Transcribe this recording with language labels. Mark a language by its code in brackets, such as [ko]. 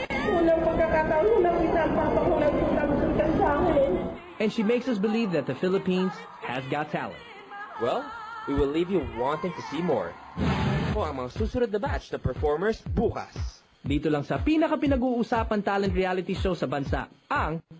[tl] Unang pagkakataon ko nakita ang papa ko nagsusundan sa akin. [en] And she makes us believe that the Philippines has got talent. Well, we will leave you wanting to see more. [tl] Ito ang mga susunod na batch na performers bukas. Dito lang sa pinaka-pinag-uusapan talent reality show sa bansa, ang